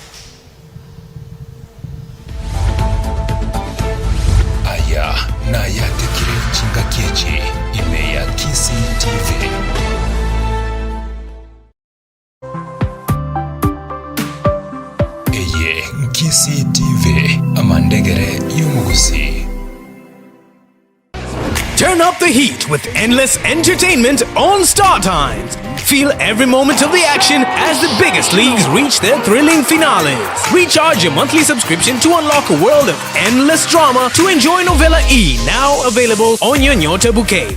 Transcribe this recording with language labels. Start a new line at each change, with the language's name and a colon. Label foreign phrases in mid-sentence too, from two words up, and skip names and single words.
Gusii: Aya na yatekire chinga kiechi ime ya Kisii TV. Eye Kisii TV amandegere yumugusi.
English: Turn up the heat with endless entertainment on Star Times. Feel every moment of the action as the biggest leagues reach their thrilling finales. Recharge your monthly subscription to unlock a world of endless drama to enjoy Novella E, now available on your Nyota bouquet.